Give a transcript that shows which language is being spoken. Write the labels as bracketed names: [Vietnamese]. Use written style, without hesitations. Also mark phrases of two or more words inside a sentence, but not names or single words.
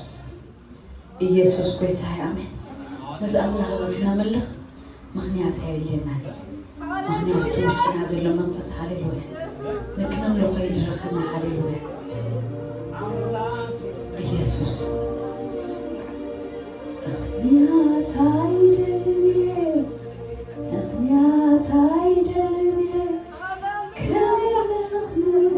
[Tigrinya] ኢየሱስ ጎይታዬ አሜን። ነዛ አምላኽ ዝክና መልኽ ምክንያት የለናል ምክንያቱ ውሽጥና ዘሎ መንፈስ ሃሌሉያ ንክነምልኾ ይድረኸና ሃሌሉያ [Amharic] ኢየሱስ ምክንያት አይደለም ምክንያት አይደለም ከምልኽነ